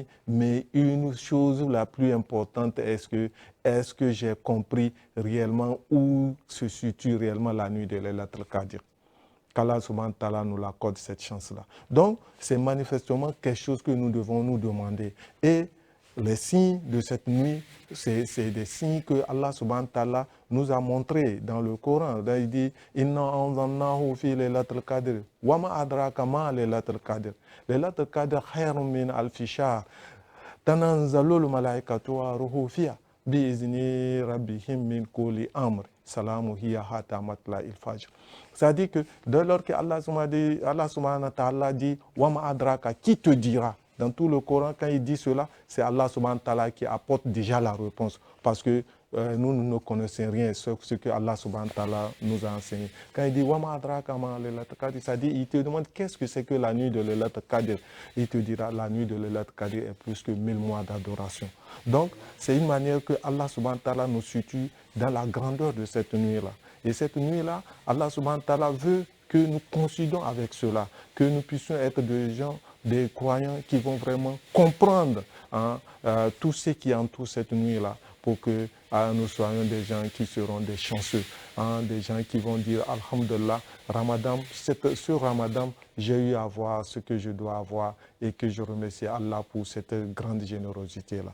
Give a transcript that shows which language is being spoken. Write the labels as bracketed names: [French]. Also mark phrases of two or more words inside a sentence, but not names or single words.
[French] Mais une chose la plus importante, est-ce que j'ai compris réellement où se situe réellement la nuit de Laylatul Qadr? Qu'Allah [Arabic] سبحانه وتعالى [French] nous accorde cette chance-là. Donc, c'est manifestement quelque chose que nous devons nous demander. Et les signes de cette nuit, c'est des signes que Allah [Arabic] سبحانه وتعالى [French] nous a montrés dans le Coran. Là, il dit [Arabic] إنا أنزلناه في ليلة القدر وما أدراك ما ليلة القدر. ليلة القدر خير من ألف شهر. تنزل الملائكة والروح فيها بإذن ربهم من كل أمر. سلام هي حتى مطلع الفجر. [French] C'est-à-dire que dès lors que Allah [Arabic] سبحانه وتعالى [French] dit [Arabic] وما أدراك, [French] qui te dira? Dans tout le Coran, quand il dit cela, c'est Allah [Arabic] سبحانه وتعالى [French] qui apporte déjà la réponse. Parce que nous ne connaissons rien sur ce que Allah [Arabic] سبحانه وتعالى [French] nous a enseigné. Quand il dit [Arabic] وما أدراك ما ليلة القدر, [French] c'est-à-dire il te demande qu'est-ce que c'est que la nuit de Laylatul Qadr. Il te dira la nuit de Laylatul Qadr est plus que 1000 mois d'adoration. Donc, c'est une manière que Allah [Arabic] سبحانه وتعالى [French] nous situe dans la grandeur de cette nuit-là. Et cette nuit-là, Allah [Arabic] سبحانه وتعالى [French] veut que nous coïncidons avec cela, que nous puissions être des gens, des croyants qui vont vraiment comprendre tout ce qui entoure cette nuit-là pour que nous soyons des gens qui seront des chanceux, des gens qui vont dire Alhamdulillah, Ramadan, ce Ramadan, j'ai eu à voir ce que je dois avoir et que je remercie Allah pour cette grande générosité-là.